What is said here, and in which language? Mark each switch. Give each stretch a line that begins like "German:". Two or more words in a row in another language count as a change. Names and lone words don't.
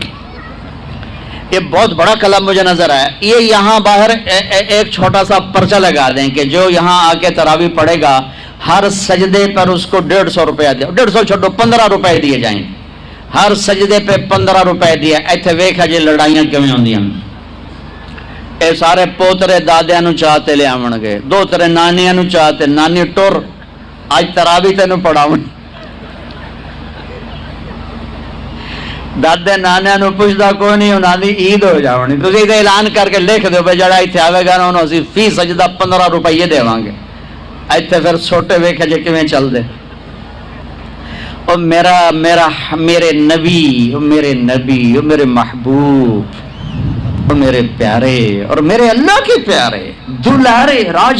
Urdu: یہ بہت بڑا کلب مجھے نظر آیا۔ یہ یہاں باہر ایک چھوٹا سا پرچہ لگا دیں کہ جو یہاں آ کے تراویح پڑھے گا ہر سجدے پر اس کو 150 روپیہ دیا، 150 چھوڑو 15 روپے دیے جائیں، ہر سجدے پہ 15 روپے دیا۔
Punjabi: ایتھے ویکھا جی لڑائیاں کیویں ہوندیاں، اے سارے پوترے دادیاں نو چاہتے لے آون گے، دو ترے نانیاں نو چاہتے، نانی ٹر اج تراویح تینوں پڑھاون، دادے نانیاں نو پوچھدا کوئی نہیں، انہاں دی عید ہو جاونی، تسی تے اعلان کر کے لکھ دیو بھئی جڑا ایتھے آوے گا نا انہوں اسی فی سجدہ 15 روپے دیواں گے۔ ایتھے پھر چھوٹے ویکھا جے کیویں چل دے۔ او میرے نبی، او میرے محبوب، او میرے پیارے
Urdu: اور میرے اللہ کے پیارے دلارے،
Punjabi: راج